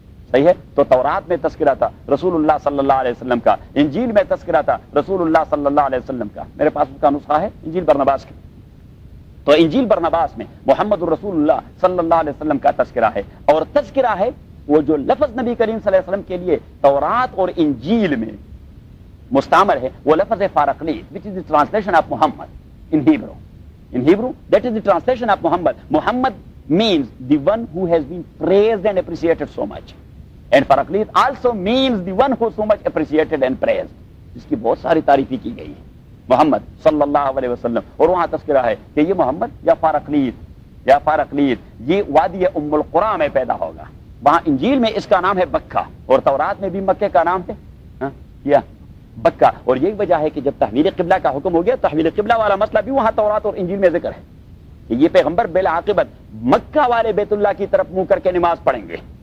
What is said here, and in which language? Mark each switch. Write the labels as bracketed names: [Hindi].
[Urdu] صحیح ہے؟ تو تورات میں تذکرہ تھا رسول اللہ صلی اللہ علیہ وسلم کا، انجیل میں تذکرہ تھا رسول اللہ صلی اللہ علیہ وسلم کا، میرے پاس اس کا نسخہ ہے انجیل برنباس کا، تو انجیل برنباس میں محمد رسول اللہ صلی اللہ علیہ وسلم کا تذکرہ ہے، اور تذکرہ ہے وہ جو لفظ نبی کریم صلی اللہ علیہ وسلم کے لیے تورات اور انجیل میں مستعمل ہے، وہ لفظ فارقلیت، [English] which is the translation of Muhammad in Hebrew. In Hebrew, that is the translation of Muhammad. Muhammad means the one who has been praised and appreciated so much. And فارقلیت also means the one who so much appreciated and praised. [Urdu] جس کی بہت ساری تعریفی کی گئی ہے محمد صلی اللہ علیہ وسلم، اور وہاں تذکرہ ہے کہ یہ محمد یا فارقلیت، یا فارقلیت یہ وادی ام القرآ میں پیدا ہوگا، وہاں انجیل میں اس کا نام ہے بکہ، اور تورات میں بھی مکہ کا نام ہے بکہ، اور یہی وجہ ہے کہ جب تحویل قبلہ کا حکم ہو گیا، تحویل قبلہ والا مسئلہ بھی وہاں تورات اور انجیل میں ذکر ہے کہ یہ پیغمبر بالعاقبت مکہ والے بیت اللہ کی طرف منہ کر کے نماز پڑھیں گے،